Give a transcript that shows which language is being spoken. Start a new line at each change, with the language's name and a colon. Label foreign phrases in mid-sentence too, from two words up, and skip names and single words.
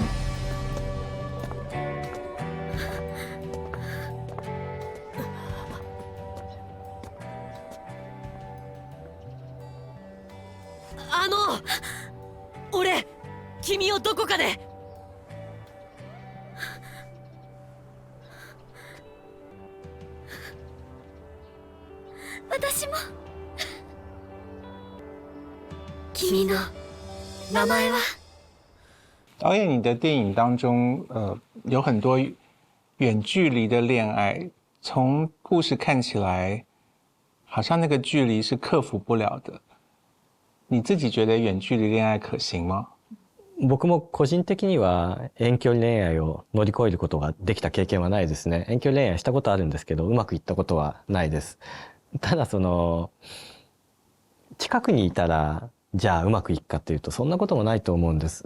Japanese: 俺君をどこかで。私も。君の名前は？
Chinese: 导演，你的电影当中，有很多远距离的恋爱，从故事看起来，好像那个距离是克服不了的。你自己觉得遠距離恋愛可行嗎？
Japanese: 僕も個人的には遠距離恋愛を乗り越えることができた経験はないですね。遠距離恋愛したことあるんですけど、うまくいったことはないです。ただ近くにいたらじゃあうまくいくかっていうと、そんなこともないと思うんです。